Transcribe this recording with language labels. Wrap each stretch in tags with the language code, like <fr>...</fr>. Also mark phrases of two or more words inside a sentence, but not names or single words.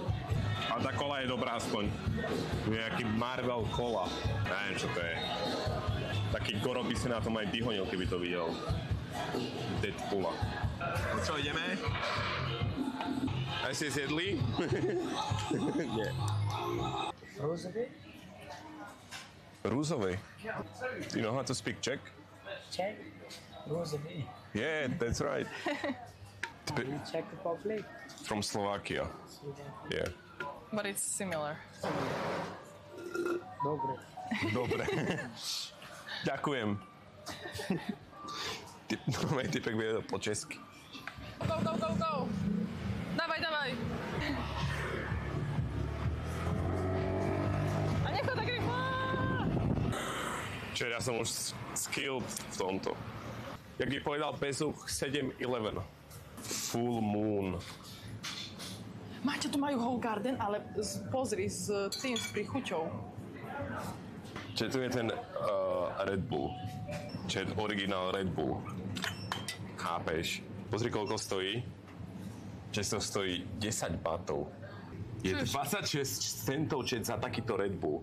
<sk>Ale tá kola je dobrá aspoň. Nejaký Marvel kola. Neviem, čo to je. Taký Goro by si na tom aj vyhonil, keby to videl. Deadpoola. No čo, ideme? Aj ste zjedli? Nie.</sk> <en>Rosary?</en> <sk>Rúzovej?</sk> <en>You know how to speak Czech? Czech? Rosary. Yeah, that's right. Czech Republic. From Slovakia. Yeah. But it's similar.</en> <sk>Dobre. Dobre. Ďakujem. Typek vie po česky.</sk> <en>Go, go, go, go!</en> <sk>Dávaj, dávaj! A nechod tak rýchlo! Čiže ja som už skilled v tomto. Jak by povedal Bezuch, 7-11.</sk> <en>Full moon.</en> <sk>Máte, tu majú</sk> <en>whole garden,</en> <sk>ale pozri, s tým, s príchuťou. Čiže tu je ten Red Bull. Čiže originál Red Bull. Chápeš? Pozri, koľko stojí. Čiže to stojí 10 batov. Je 26 centov za takýto Red Bull.</sk>